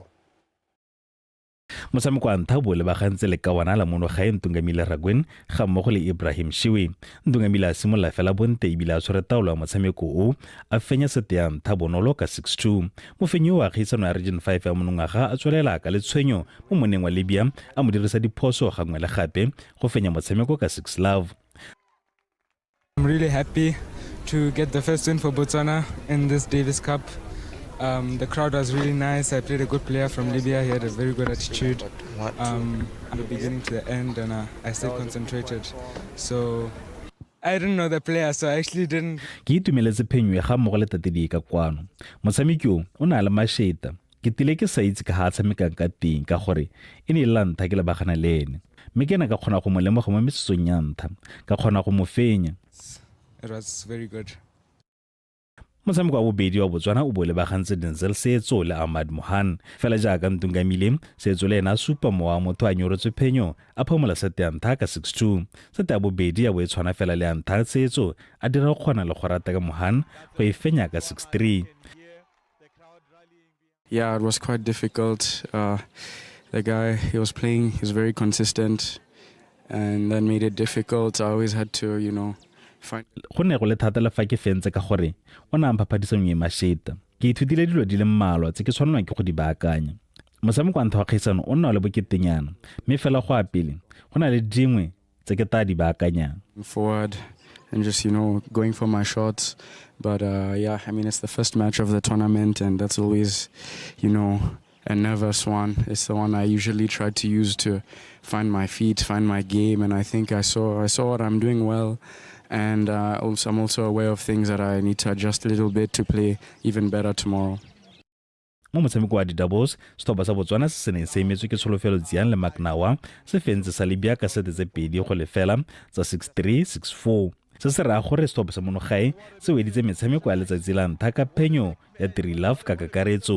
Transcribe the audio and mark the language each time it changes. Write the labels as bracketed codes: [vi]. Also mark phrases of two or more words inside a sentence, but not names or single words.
[tn] Motshameko wa ntlha bo lebagantse le ka wana la mono ga Ntungamile Ragwen ga mmogo le Ibrahim Shiwi. Ntungamile a simolla fela bonte ebile a tshwere taolo ya motshameko o a fenya sete ya ntlha bonolo ka 6-2. Mofenyi wa kgaisano ya Region 5 ya monongwaga a tswelela ka letshwenyo mo moneng wa Libya a mo dirisa diphoso gangwe le gape go fenya motshameko ka 6-love. [en] I'm really happy to get the first win for Botswana in this Davis Cup. The crowd was really nice. I played a good player from Libya. He had a very good attitude from the beginning to the end, and I stayed concentrated. So I didn't know the player, so I actually didn't. [tn] Ke itumeletse phenyo ga mmogo le tatedi ka kwano. Motshameki o na le masheta. Ke tile ke sa itse ka ha tshameka ka teng ka gore e ne la ntha ke le bagana le ene. Mme ke na ka kgona go mo lemoga mo mesetsong ya ntha. Ka kgona go mo fenya. [en] It was very good. [tn] Motshameko wa bobedi wa Botswana o bo lebagantse Denzel Setso le Ahmad Mohan fela jaaka Ntungamile Setso le ena supa mowa motho a nyorotse phenyo a phomola sete ya ntlha ka 6-2. Sete ya bobedi ya bo e tshwana fela le ya ntlha Setso a dira kgona le go rata ka Mohan go e fenya ka 6-3. [en] Yeah, it was quite difficult. The guy he was playing, he was very consistent, and that made it difficult. I always had to, [tn] go ne go le thata le fa ke fentse ka gore o na mphaphadisong e masheta. Ke ithutile dilo di le mmalwa tse ke tshwanelwang ke go di baakanya. Motshameko wa ntlha wa kgaisano o nna le boketenyana mme fela go a pele go na le dingwe tse ke ta di baakanyang. [en] Forward and just going for my shots, but yeah, I mean it's the first match of the tournament, and that's always a nervous one. It's the one I usually try to use to find my feet, find my game, and I think I saw what I'm doing well. And I'm also aware of things that I need to adjust a little bit to play even better tomorrow. [tn] Mo motshameko wa di-doubles setlhopha sa Botswana se ne se emetswe ke Tsholofelo Dzian le Maknawa se fentse sa Libya ka sete tse pedi go lefela tsa 6-3, 6-4. Se se raya gore setlhopha sa monogae se weditse metshameko ya letsatsi la ntlha ka phenyo ya 3-love ka kakaretso.